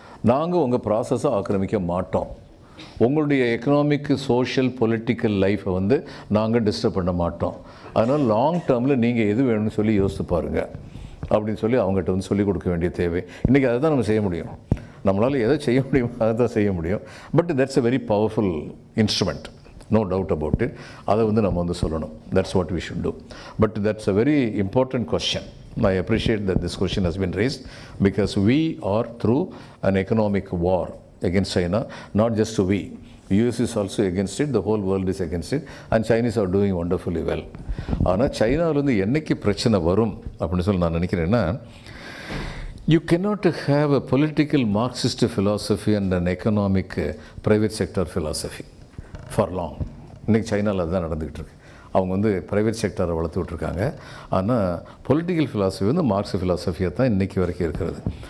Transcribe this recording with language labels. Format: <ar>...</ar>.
<ta>நாங்கள் உங்கள் ப்ராசஸை ஆக்கிரமிக்க மாட்டோம், உங்களுடைய எக்கனாமிக் சோஷியல் பொலிட்டிக்கல் லைஃப்பை வந்து நாங்கள் டிஸ்டர்ப் பண்ண மாட்டோம், அதனால் லாங் டேர்மில் நீங்கள் எது வேணும்னு சொல்லி யோசித்து பாருங்கள் அப்படின்னு சொல்லி அவங்ககிட்ட வந்து சொல்லிக் கொடுக்க வேண்டிய தேவை. இன்றைக்கி அதை தான் நம்ம செய்ய முடியும். நம்மளால் எதை செய்ய முடியுமோ அதை தான் செய்ய முடியும்.</ta> <en>But that's a very powerful instrument, no doubt about it.</en> <ta>அதை வந்து நம்ம வந்து சொல்லணும்.</ta> <en>That's what we should do. But that's a very important question. I appreciate that this question has been raised because we are through an economic war against China, not just we. US is also against it, the whole world is against it, and Chinese are doing wonderfully well.</en> <ta>ஆனால் சைனாவிலேருந்து என்னைக்கு பிரச்சனை வரும் அப்படின்னு சொல்லி நான் நினைக்கிறேன்னா,</ta> <en>you cannot have a political Marxist philosophy and an economic private sector philosophy for long.</en> <ta>இன்றைக்கி சைனாவில் அதுதான் நடந்துக்கிட்டு இருக்கு. அவங்க வந்து ப்ரைவேட் செக்டரை வளர்த்து விட்ருக்காங்க. ஆனால் பொலிட்டிக்கல் ஃபிலாசபி வந்து மார்க்ஸ் ஃபிலாசபியாக தான் இன்றைக்கி வரைக்கும் இருக்கிறது.</ta>